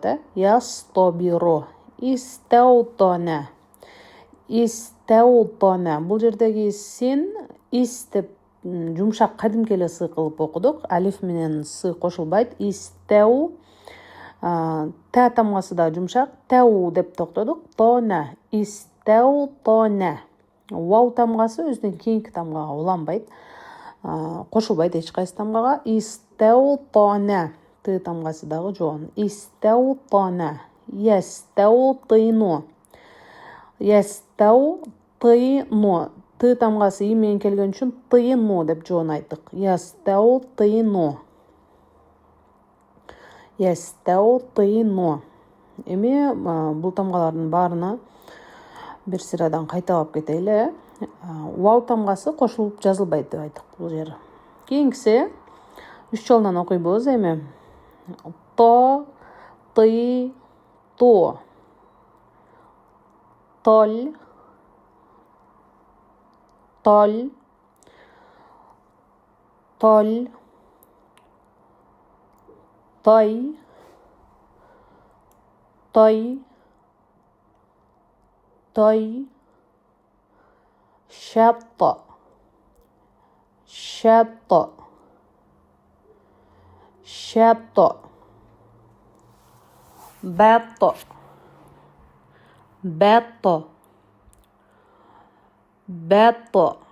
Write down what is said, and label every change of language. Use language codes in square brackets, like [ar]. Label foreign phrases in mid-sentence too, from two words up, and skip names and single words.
[ky] Ястобиру. Истаутона. Истаутона. Бул жердеги син ис деп жумшак кадимки эле сы кылып окудук. Алиф менен сы кошулбайт. Истау. Та тамгасы да жумшак. Тау деп токтодук. Тона. Истау тона. Вау тамгасы өзүнүн кийинки тамгага уланбайт. Кошулбайт эч кайсы тамгага. Истау тона. Т тамгасы дагы жоон. Истау тона. Ястау тыйну. Ястау тыйну. Т тамгасы и менен келген үчүн тыйну деп жоон айттык. Ястау тыйну. Ястау тыйну. Эми бул тамгалардын баарына бир сырадан кайталап кетели. Вау тамгасы кошулуп жазылбайт деп айттык бул жер. Кийинкиси 3 жолдон окуйбуз эми. То, ты, то. Тол. Тол. Тол. Той. Той. Той. Шатта. Шатта. Шатта. Батта. Батта. Батта.